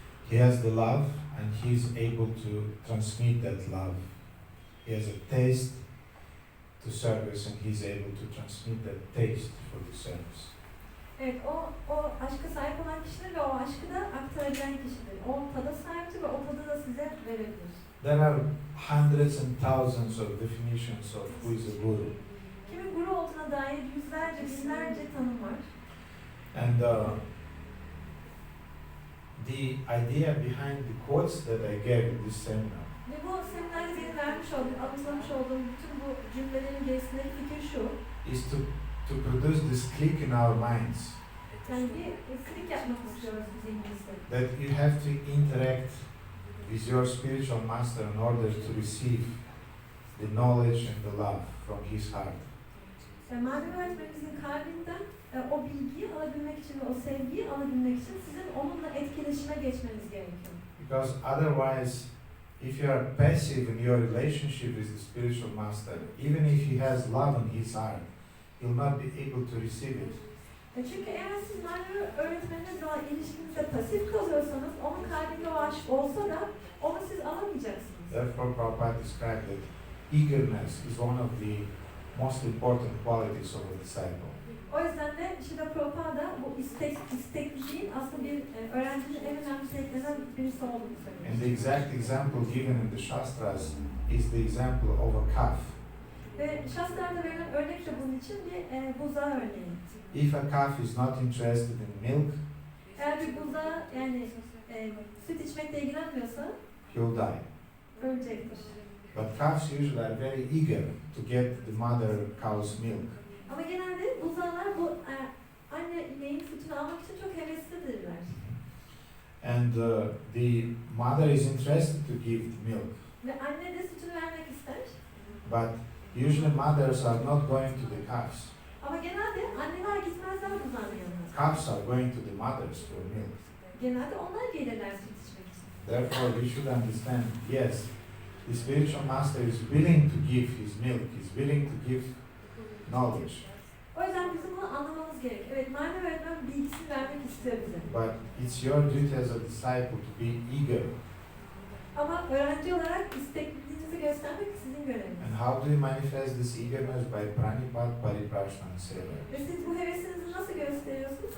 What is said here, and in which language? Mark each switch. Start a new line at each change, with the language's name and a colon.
English: He has the love and he is able to transmit that love. He has a taste to service and he is able to transmit that taste for the service.
Turkish: Evet, o aşka sahip olan kişidir ve o aşkı da aktarabilen kişidir. O tada sahiptir ve o tadı da size verebilir.
English: There are hundreds and thousands of definitions of who is a guru.
Turkish: Kimin guru olduğuna dair yüzlerce, binlerce tanım var.
English: And the idea behind the quotes that I gave in this seminar
Turkish: Ve bu seminerde benim vermiş olduğum, anlatılamış olduğum bütün bu cümlelerin gerisindeki fikir şu.
English: is to produce this click in our minds
Turkish: Yani bir klik yapmak istiyoruz biz İngilizce.
English: that you have to interact with your spiritual master in order to receive the knowledge and the love from his heart.
Turkish: Manevi öğretmenimizin kalbinden o bilgiyi alabilmek için ve o sevgiyi alabilmek için sizin onunla etkileşime geçmeniz gerekiyor.
English: Because otherwise, if you are passive in your relationship with the spiritual master, even if he has love in his heart, you'll not be able to receive it.
Turkish: Çünkü eğer siz manevi öğretmeninizle olan ilişkinizde pasif kalıyorsanız, onun kalbinde o aşk olsa da onu siz alamayacaksınız.
English: Therefore, Prabhupada described that eagerness is one of the most important qualities of a disciple.
Turkish: O yüzden de Şrila Prabhupada bu istekliliğin aslında bir öğrencinin en önemli özelliklerinden birisi olduğunu söylüyor.
English: And the exact example given in the Shastras is the example of a calf.
Turkish: Ve Shastra'da verilen örnek de bunun için bir buzağı örneği.
English: If a calf is not interested in milk,
Turkish: Eğer bir buzağı yani süt içmekle ilgilenmiyorsa
English: he'll die.
Turkish: ölecektir.
English: But calves usually are very eager to get the mother cow's milk.
Turkish: Ama genelde buzağlar bu anne ineğin sütünü almak için çok heveslidirler.
English: And the mother is interested to give milk.
Turkish: Ve anne de sütünü vermek ister.
English: But usually mothers are not going to the calves.
Turkish: Ama genelde anneler gitmezler buzağın yanına.
English: Calves are going to the mothers for milk.
Turkish: Genelde onlar gelirler süt içmek için.
English: Therefore, we should understand, yes, the spiritual master is willing to give his milk, is willing to give knowledge.
Turkish: O yüzden bizim bunu anlamamız gerekiyor. Evet, manevi öğretmen bilgisini vermek istiyor bize.
English: But it's your duty as a disciple to be eager.
Turkish: Ama öğrenci olarak istekliliğinizi göstermek sizin göreviniz.
English: And how do you manifest this eagerness? By Pranipat, Pariprashna and Sevaya.
Turkish: Ve siz bu hevesinizi nasıl gösteriyorsunuz?